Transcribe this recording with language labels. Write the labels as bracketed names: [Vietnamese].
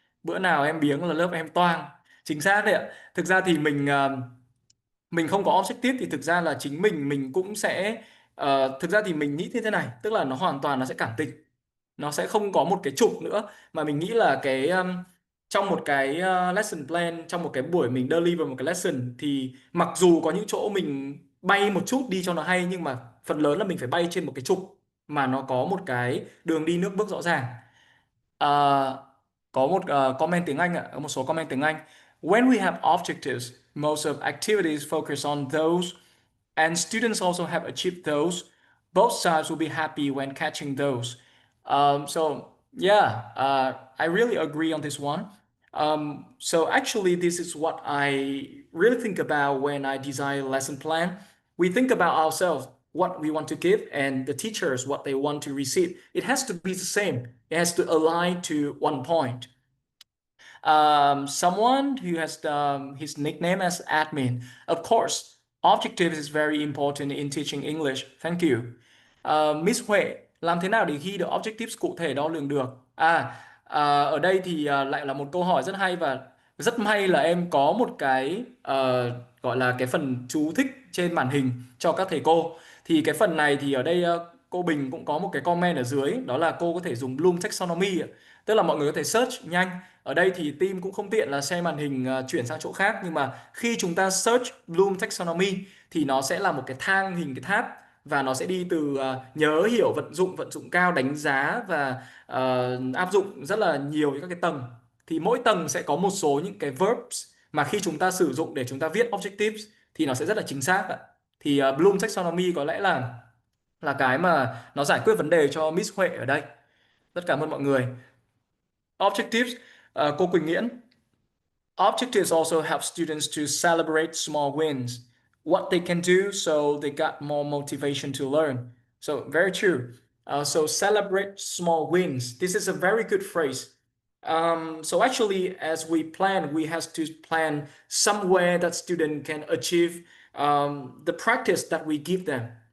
[Vietnamese] Bữa nào em biếng là lớp em toang. Chính xác đấy ạ. Thực ra thì mình không có objective thì thực ra là chính mình cũng sẽ thực ra thì mình nghĩ thế thế này, tức là nó hoàn toàn nó sẽ cảm tình, nó sẽ không có một cái trục nữa, mà mình nghĩ là trong một cái lesson plan, trong một cái buổi mình deliver một cái lesson thì mặc dù có những chỗ mình bay một chút đi cho nó hay, nhưng mà phần lớn là mình phải bay trên một cái trục mà nó có một cái đường đi nước bước rõ ràng. Ờ, có một comment tiếng Anh ạ, có một số comment tiếng Anh. [English] "When we have objectives, most of activities focus on those, and students also have achieved those. Both sides will be happy when catching those." So yeah, I really agree on this one. So actually, this is what I really think about when I design a lesson plan. We think about ourselves, what we want to give, and the teachers, what they want to receive. It has to be the same. It has to align to one point. Someone who has his nickname as admin. Of course, objectives is very important in teaching English. Thank you. [Vietnamese] Miss Huệ, làm thế nào để ghi được objectives cụ thể đo lường được? Ở đây thì lại là một câu hỏi rất hay, và rất may là em có một cái gọi là cái phần chú thích trên màn hình cho các thầy cô. Thì cái phần này thì ở đây cô Bình cũng có một cái comment ở dưới, đó là cô có thể dùng Bloom Taxonomy ạ. Tức là mọi người có thể search nhanh. Ở đây thì team cũng không tiện là share màn hình chuyển sang chỗ khác, nhưng mà khi chúng ta search Bloom Taxonomy thì nó sẽ là một cái thang hình cái tháp, và nó sẽ đi từ nhớ, hiểu, vận dụng cao, đánh giá và áp dụng rất là nhiều các cái tầng. Thì mỗi tầng sẽ có một số những cái verbs mà khi chúng ta sử dụng để chúng ta viết objectives thì nó sẽ rất là chính xác ạ. Thì Bloom Taxonomy có lẽ là cái mà nó giải quyết vấn đề cho Miss Huệ ở đây. Rất cảm ơn mọi người. Objectives, cô Quỳnh Nghiễn. [English] Objectives also help students to celebrate small wins, what they can do, so they got more motivation to learn. So, very true. So, celebrate small wins. This is a very good phrase. So, actually, as we plan, we have to plan somewhere that student can achieve the practice that we give them.